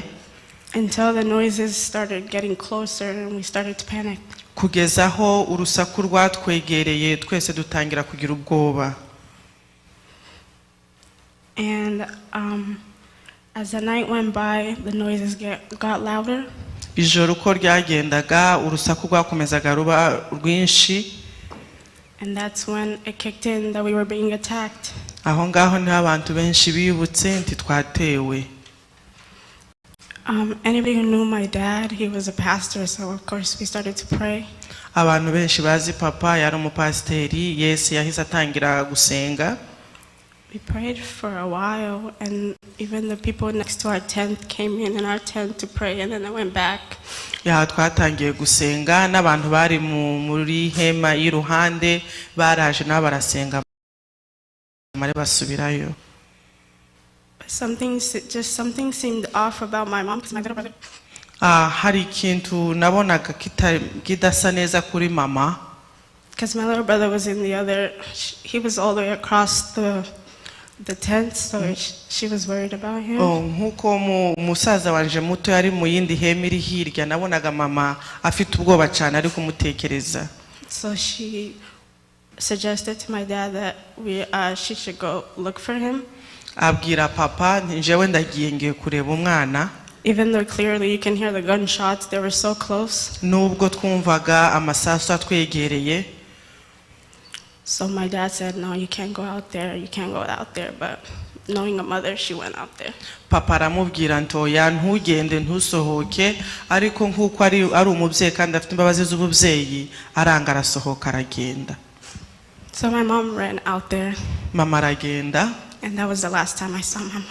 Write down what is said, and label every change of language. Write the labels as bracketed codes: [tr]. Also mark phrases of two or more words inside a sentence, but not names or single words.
[en] Until the noises started getting closer and we started to panic. [rw] Kugeza aho urusaku rwatwegereye twese dutangira kugira ubwoba. [en] And as the night went by, the noises got louder. [rw] Ijoro uko ryagendaga urusaku rwakomezaga ruba rwinshi. [en] And that's when it kicked in that we were being attacked. [rw] Aho ngaho niho abantu benshi bibutse nti twatewe. [en] Anybody who knew my dad, he was a pastor, so of course we started to pray. [rw] abantu benshi bazi papa yari umupasiteri. Yes, yahise atangira gusenga. [en] We prayed for a while, and even the people next to our tent came in our tent to pray, and then they went back. [rw] Ya twatangiye gusenga n'abantu bari muri hema y'iruhande baraje n'abarasenga mare basubirayo. [en] Something seemed off about my mom, because my little brother. [rw] Hari ikintu nabonaga kidasa neza kuri mama. [en] Because my little brother was in the other, he was all the way across the tent, so she was worried about him. [rw] Nkuko musaza wanje muto yari mu yindi hema iri hirya, nabonaga mama afite ubwoba cyane ari kumutekereza. [en] So she suggested to my dad that she should go look for him. [rw] Abwira papa njewe ndagiye ngiye kureba umwana. [en] Even though clearly you can hear the gunshots, they were so close. [rw] Nubwo twumvaga amasasu atwegereye. [en] So my dad said, no, you can't go out there, you can't go out there. But knowing a mother, she went out there. [rw] Papa aramubwira ntoya ntugende ntusohoke, ariko nkuko ari umubyeyi kandi afite imbabazi z'ububyeyi aranga arasohoka aragenda. [en] So my mom ran out there. [rw] Mama aragenda. [en] And that was the last time I saw my mom.